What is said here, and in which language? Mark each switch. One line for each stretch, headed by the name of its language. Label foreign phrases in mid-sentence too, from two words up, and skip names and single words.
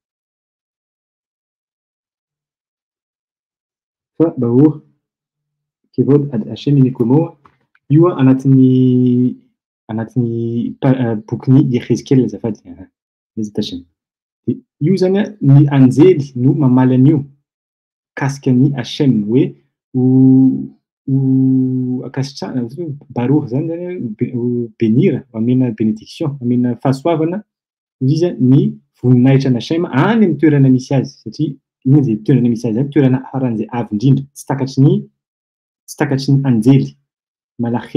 Malagasy: Fa
Hebrew: ברוך כבוד השם ממקומו
Malagasy: io anatin'ny bokin'ny Ezekiel azafady.
Hebrew: בעזרת השם.
Malagasy: Io zany ny anjely no mamaly an'io kasika ny Hachem hoe akasitrahana baruch zany benira, amena bénédiction, amena fahasoavana izy ny voninahitra ny Hachem any amin'ny toerana misy azy satria iny zay toerana misy azy, toerana haran'izay avo indrindra, tsy takatry ny anjely malache.